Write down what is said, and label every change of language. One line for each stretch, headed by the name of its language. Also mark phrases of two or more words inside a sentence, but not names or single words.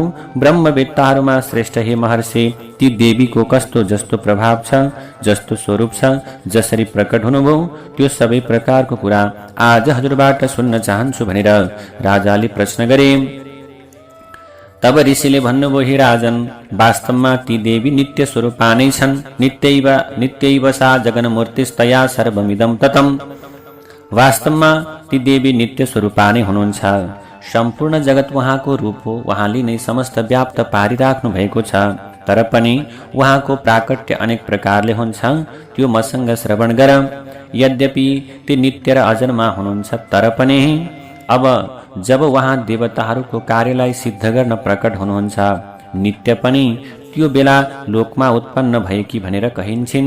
Nepali: ब्रह्मवेत्ताहरूमा श्रेष्ठ हे महर्षि, ती देवीको कस्तो जस्तो प्रभाव छ, जस्तो स्वरूप छ, जसरी प्रकट हुनुभयो त्यो सबै प्रकारको कुरा आज हजुरबाट सुन्न चाहन्छु भनेर राजाले प्रश्न गरे। तब ऋषिले भन्नुभयो, हे राजन, वास्तवमा ती देवी नित्य स्वरूपा नै छन्।
Sanskrit: नित्यैव सा जगन्मूर्तिस्तया सर्वमिदं ततम्।
Nepali: वास्तवमा ती देवी नित्य स्वरूपा नै हुनुहुन्छ। सम्पूर्ण जगत उहाँको रूप हो। उहाँले नै समस्त व्याप्त पारिराख्नु भएको छ। तर पनि उहाँको प्राकट्य अनेक प्रकारले हुन्छ। त्यो मसँग श्रवण गर। यद्यपि ती नित्य र अजन्मा हुनुहुन्छ, तर पनि अब जब उहाँ देवताहरूको कार्यलाई सिद्ध गर्न प्रकट हुनुहुन्छ, नित्य पनि त्यो बेला लोकमा उत्पन्न भएकी भनेर कहिन्छन्।